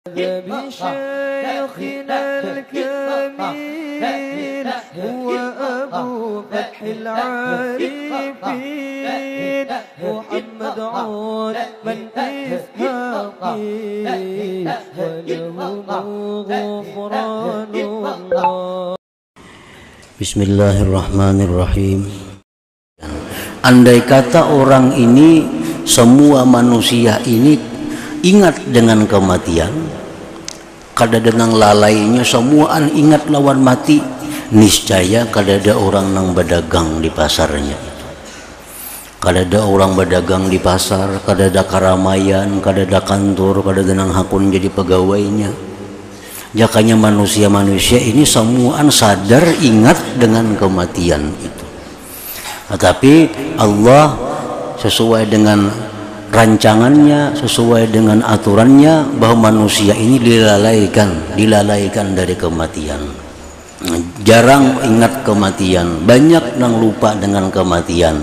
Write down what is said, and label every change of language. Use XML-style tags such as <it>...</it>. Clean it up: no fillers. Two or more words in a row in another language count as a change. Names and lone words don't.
<ar>بشيخنا الكميل هو أبو فتح العارفين محمد عثمان إسحاقي وله غفران الله. بسم الله الرحمن الرحيم.</ar> <bjn>Andai kata orang ini, semua manusia ini ingat dengan kematian, kadang-kadang lalainya semuaan ingat lawan mati, niscaya kadada orang nang berdagang di pasarnya itu. Kadada orang berdagang di pasar, kadada karamaian, kadada kantor, kadada nang hakun jadi pegawainya. Jakanya manusia-manusia ini semuaan sadar ingat dengan kematian itu. Tetapi Allah sesuai dengan rancangannya, sesuai dengan aturannya, bahwa manusia ini dilalaikan dari kematian. Jarang ingat kematian, banyak nang lupa dengan kematian.</bjn>